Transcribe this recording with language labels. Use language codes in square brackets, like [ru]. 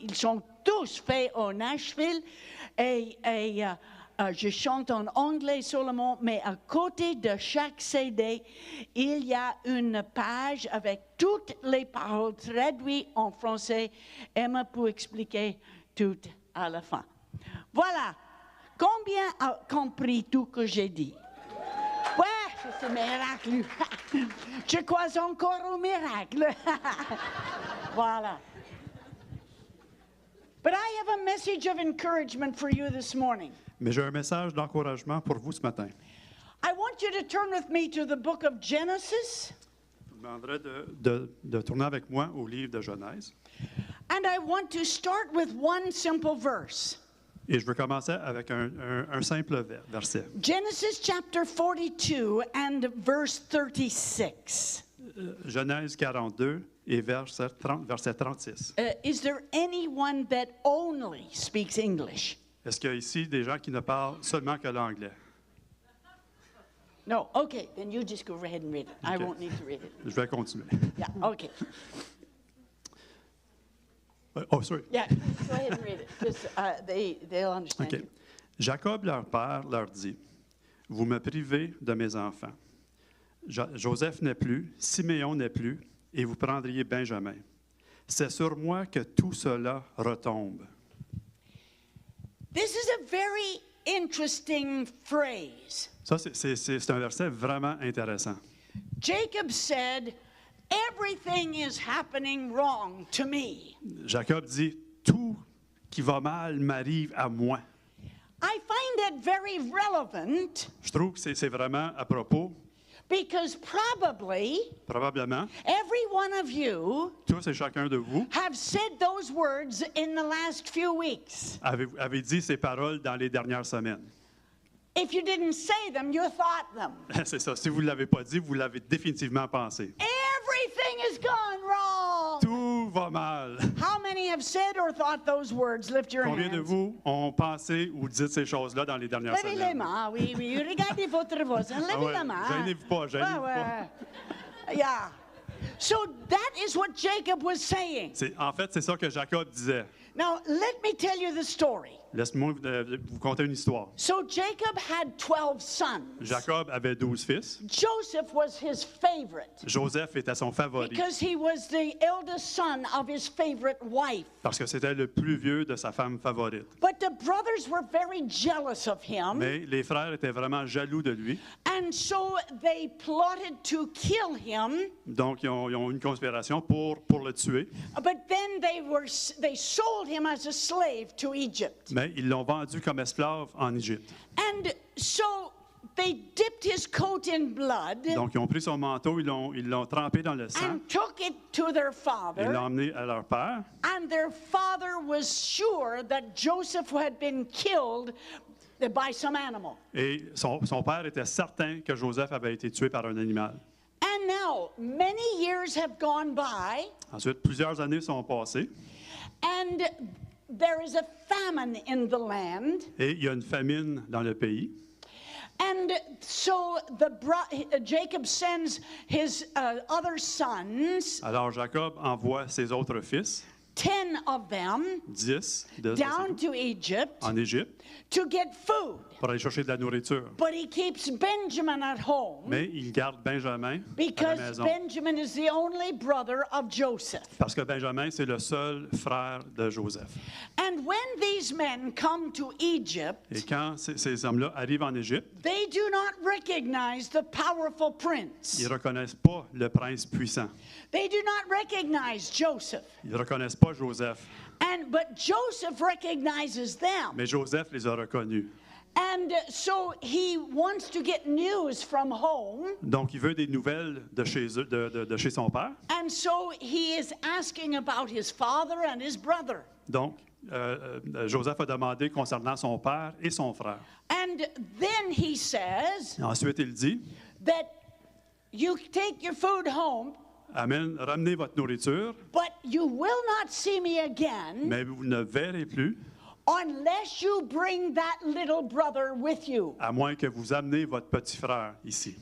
[fr] Ils sont tous faits au Nashville et je chante en anglais seulement, mais à côté de chaque CD, il y a une page avec toutes les paroles traduites en français. Emma peut expliquer tout à la fin. Voilà. Combien a compris tout que j'ai dit? Ouais, c'est un miracle. Je crois encore au miracle. Voilà. [en] But I have a message of encouragement for you this morning. [fr] Mais j'ai un message d'encouragement pour vous ce matin. [en] I want you to turn with me to the book of Genesis. [fr] Je vous demanderai de tourner avec moi au livre de Genèse. [en] And I want to start with one simple verse. [fr] Et je veux commencer avec un simple verset. [en] Genesis chapter 42 and verse 36. [fr] Genèse 42 et verset 36. [en] Is there anyone that only speaks English? [fr] Est-ce qu'il y a ici des gens qui ne parlent seulement que l'anglais? [en] No. Okay, then you just go ahead and read it. I Okay. won't need to read it. [fr] Je vais continuer. [en] Yeah, okay. Oh, sorry. Yeah, go ahead and read it. Just, they'll understand OK. you. [fr] Jacob, leur père, leur dit, « Vous me privez de mes enfants. Joseph n'est plus, Siméon n'est plus, et vous prendriez Benjamin. C'est sur moi que tout cela retombe. » [en] This is a very interesting phrase. [fr] Ça, c'est un verset vraiment intéressant. [en] Jacob said, everything is happening wrong to me. [fr] Jacob dit, « Tout qui va mal m'arrive à moi. » [en] I find that very relevant [fr] Je trouve que c'est vraiment à propos, [en] because [fr] probablement, [en] every one of you [fr] tous et chacun de vous [en] have said those words in the last few weeks. [fr] avez dit ces paroles dans les dernières semaines. [en] If you didn't say them, you thought them. [fr] C'est ça. Si vous ne l'avez pas dit, vous l'avez définitivement pensé. [en] Everything has gone wrong. [fr] Tout va mal. [en] How many have said or thought those words? Lift your [fr] Combien de [en] hands. [fr] vous ont pensé ou dit ces choses-là dans les dernières Levez les semaines? mains, oui, oui. Regardez votre voisin. Levez ouais. la main. Gênez-vous pas, gênez-vous Ouais, ouais. Yeah. [en] So that is what Jacob was saying. [fr] En fait, c'est ça que Jacob disait. [en] Now, let me tell you the story. [fr] Laisse-moi vous conter une histoire. [en] So Jacob had 12 sons. [fr] Jacob avait 12 fils. [en] Joseph was his favorite [fr] Joseph était son favori [en] because he was the eldest son of his favorite wife. [fr] parce que c'était le plus vieux de sa femme favorite. [en] But the brothers were very jealous of him, [fr] Mais les frères étaient vraiment jaloux de lui. [en] and so they plotted to kill him. [fr] Donc, ils ont eu une conspiration pour le tuer. [en] But then they sold him as a slave to Egypt. [fr] Mais ils l'ont vendu comme esclave en Égypte. [en] And so they dipped his coat in blood [fr] Donc, ils ont pris son manteau, ils l'ont trempé dans le sang, [en] and took it to their [fr] ils [en] father. [fr] l'ont emmené à leur père. [en] And their father was sure that Joseph had been killed by some animal. [fr] Et son père était certain que Joseph avait été tué par un animal. [en] And now, many years have gone by, [fr] Ensuite, plusieurs années sont passées [en] and there is a famine in the land. [fr] et il y a une famine dans le pays. [en] And so Jacob sends his other sons, [fr] Alors, Jacob envoie ses autres fils, [en] 10 of them, [fr] 10 [en] down to Egypt [fr] en Égypte, [en] to get food. [fr] pour aller chercher de la nourriture. [en] But he keeps Benjamin at home [fr] Mais il garde Benjamin à la [en] because [fr] maison. [en] Benjamin is the only brother of Joseph. [fr] Parce que Benjamin, c'est le seul frère de Joseph. [en] And when these men come to Egypt, [fr] Et quand ces hommes-là arrivent en Égypte, [en] they do not recognize the powerful prince. [fr] ils ne reconnaissent pas le prince puissant. [en] They do not recognize Joseph. [fr] Ils ne reconnaissent pas Joseph. [en] But Joseph recognizes them. [fr] Mais Joseph les a reconnus. [en] And so he wants to get news from home. [fr] Donc, il veut des nouvelles de chez eux, de chez son père. [en] And so he is asking about his father and his brother. [fr] Donc, Joseph a demandé concernant son père et son frère. [en] And then he says [fr] Ensuite, il dit, [en] that you take your food home, [fr] ramenez votre nourriture, [en] but you will not see me again [fr] mais vous ne verrez plus [en] unless you bring that little brother with you. [fr] À moins que vous amenez votre petit frère ici.